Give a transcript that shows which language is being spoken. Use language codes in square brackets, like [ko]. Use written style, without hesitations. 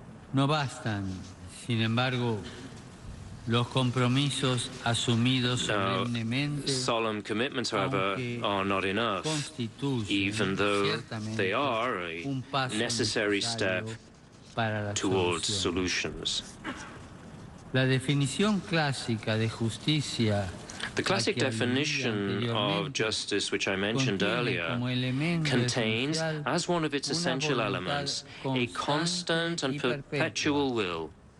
[es] No bastan, sin embargo, los compromisos asumidos solemnemente. [en] Solemn commitments, however, are not enough, even though they are a necessary step towards solutions. [es] La definición clásica de justicia. [en] The classic definition of justice, which I mentioned earlier, contains, as one of its essential elements, a constant and perpetual will.